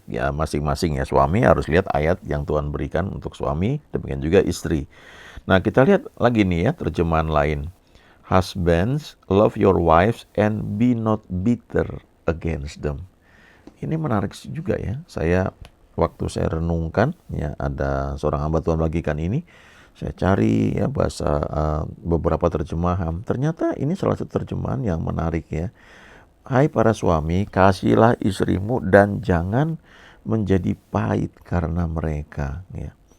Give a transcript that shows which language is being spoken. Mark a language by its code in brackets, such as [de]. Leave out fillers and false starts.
[id] Ya masing-masing ya, suami harus lihat ayat yang Tuhan berikan untuk suami, demikian juga istri. Nah, kita lihat lagi nih ya terjemahan lain. [en] Husbands, love your wives and be not bitter against them. [id] Ini menarik juga ya. Waktu saya renungkan ya, ada seorang hamba Tuhan bagikan ini. Saya cari ya bahasa beberapa terjemahan. Ternyata ini salah satu terjemahan yang menarik ya. Hai para suami, kasihilah istrimu dan jangan menjadi pahit karena mereka ya.